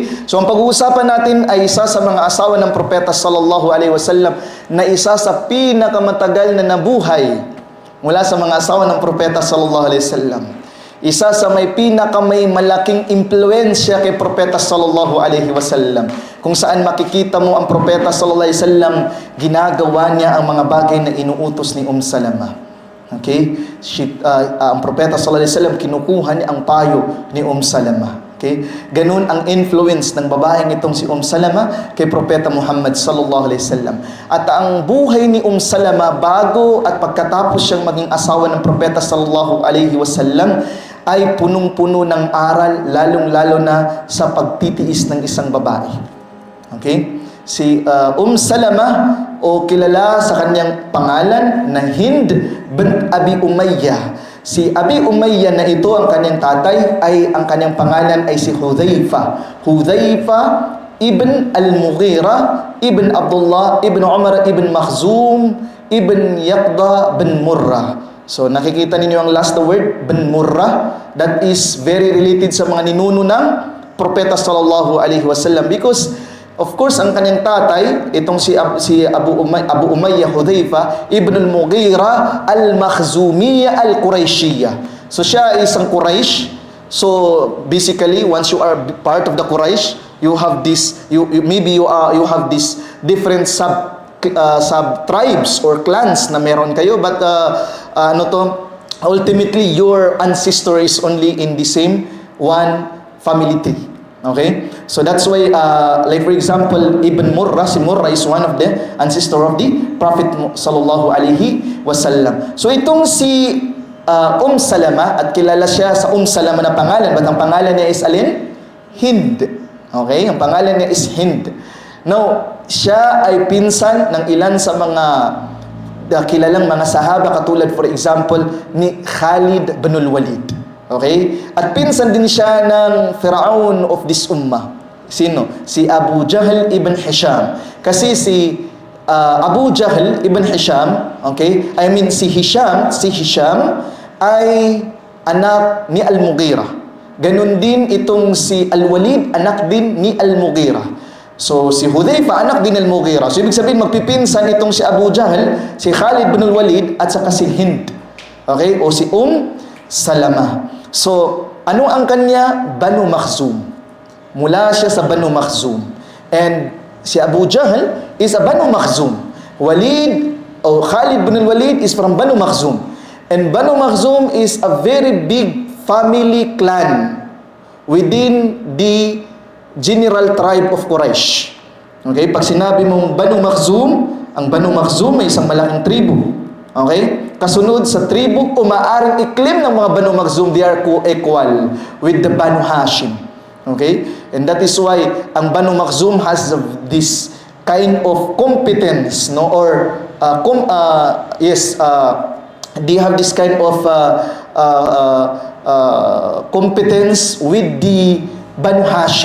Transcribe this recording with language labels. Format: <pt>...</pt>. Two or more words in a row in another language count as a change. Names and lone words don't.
<tl>So ang pag-uusapan natin ay isa sa mga asawa ng propeta</tl> <ar>صلى الله عليه وسلم</ar> <tl>na isa sa pinakamatagal na nabuhay mula sa mga asawa ng propeta</tl> <ar>صلى الله عليه وسلم.</ar> <tl>Isa sa may malaking impluensya kay propeta</tl> <ar>صلى الله عليه وسلم.</ar> <tl>Kung saan makikita mo ang propeta</tl> <ar>صلى الله عليه وسلم,</ar> <tl>ginagawa niya ang mga bagay na inuutos ni Salama. Okay? Ang propeta</tl> <ar>صلى الله عليه وسلم,</ar> <tl>kinukuha niya ang payo ni Salama. Okay? Ganun ang influence ng babaeng itong si Salama kay propeta Muhammad</tl> <ar>صلى الله عليه وسلم.</ar> <tl>At ang buhay ni Salama bago at pagkatapos siyang maging asawa ng propeta</tl> <ar>صلى الله عليه وسلم</ar> <tl>ay punong-puno ng aral, lalong-lalo na sa pagtitiis ng isang babae. Okay? Si Salama, o kilala sa kanyang pangalan na Hind bint Abi Umayya. Si Abi Umayya na ito, ang kanyang tatay, ang kanyang pangalan ay si Hudhayfa. Hudhayfa ibn al-Mughira, ibn Abdullah, ibn Umar, ibn Makhzum, ibn Yaqda bin Murrah. So nakikita ninyo ang</tl> <en>last word,</en> <tl>bin Murrah.</tl> <en>That is very related</en> <tl>sa mga ninuno ng propeta</tl> <ar>صلى الله عليه وسلم,</ar> <en>because of course,</en> <tl>ang kanyang tatay, itong si Abu Umayya Hudhayfa, Ibn al-Mughira al-Makhzumiyya al-Qurayshiyya. So, siya ay isang Quraysh.</tl> <en>So, basically, once you are part of the Quraysh, you have this, you have this different sub-tribes or clans</en> <tl>na meron kayo.</tl> <en>But, ultimately, your ancestor is only in the same one family tree. Okay? So that's why, like for example, Ibn Murrah, si Murrah is one of the ancestor of the Prophet</en> <ar>صلى الله عليه وسلم.</ar> <tl>So itong si Salama, at kilala siya sa Salama na pangalan, but ang pangalan niya is alin? Hind. Okay? Ang pangalan niya is Hind. Now, siya ay pinsan ng ilan sa mga kilalang mga sahaba, katulad</tl> <en>for example</en> <tl>ni Khalid bin Walid. Okay? At pinsan din siya ng Firaun</tl> <en>of this</en> <tl>ummah. Sino? Si Abu Jahl ibn Hisham. Kasi si Abu Jahl ibn Hisham, okay? Si Hisham ay anak ni Al-Mughira. Ganun din itong si Al-Walid, anak din ni Al-Mughira. So, si Hudhayfa, anak din Al-Mughira. So, ibig sabihin, magpipinsan itong si Abu Jahl, si Khalid bin Walid, at saka si Hind. Okay? O si Salama. So, ano ang kanya? Banu Makhzum. Mula siya sa Banu Makhzum.</tl> <en>And si Abu Jahl is a Banu Makhzum. Khalid bin Walid is from Banu Makhzum. And Banu Makhzum is a very big family clan within the general tribe of Quraysh. Okay?</en> <tl>Pag sinabi mong Banu Makhzum, ang Banu Makhzum ay isang malaking tribu. Okay? Kasunod sa tribu, umaaring i-claim ng mga Banu Makhzum,</tl> <en>they are co-equal with the Banu Hashim. Okay? And that is why ang Banu Makhzum has this kind of competence, no? Or they have this kind of competence with the Banu Hashim.</en>